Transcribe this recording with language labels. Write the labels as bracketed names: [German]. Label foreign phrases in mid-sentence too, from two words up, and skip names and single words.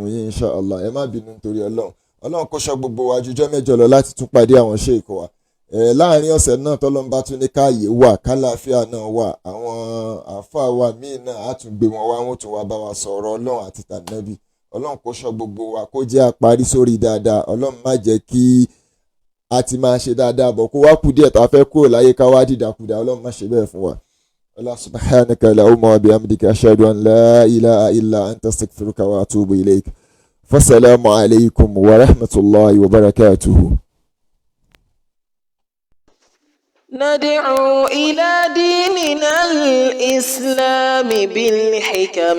[Yoruba] yín inshallah ẹ má bínú nítorí ọlọ́run kó ṣọ́ gbogbo wa jújọ́ mẹ́jọ lọ láti tún pàdé àwọn sheik wa láàrin ọ̀sẹ̀ náà tọ́lọ́mbà tún ní káàyè wà kálàáfíà náà wà àwọn àáfàá wa míì náà á tún gbé wọn wá wọn tún wá bá wa sọ̀rọ̀ ọlọ́run àti tànàbí ọlọ́run kó ṣọ́ gbogbo wa kó jẹ́ àparí sórí dáadáa ọlọ́run má jẹ́ kí a ti máa ṣe dáadáa bọ̀ kó wá kú díẹ̀ tá a fẹ́ kúrò láyé ká wá dìdàkudà ọlọ́run má ṣe bẹ́ẹ̀ fún wa. [Arabic] الله سبحانك اللهم وبحمدك أشهد أن لا إله إلا أنت أستغفرك وأتوب إليك. فالسلام عليكم ورحمة الله وبركاته. ندعو إلى ديننا الإسلام بالحكم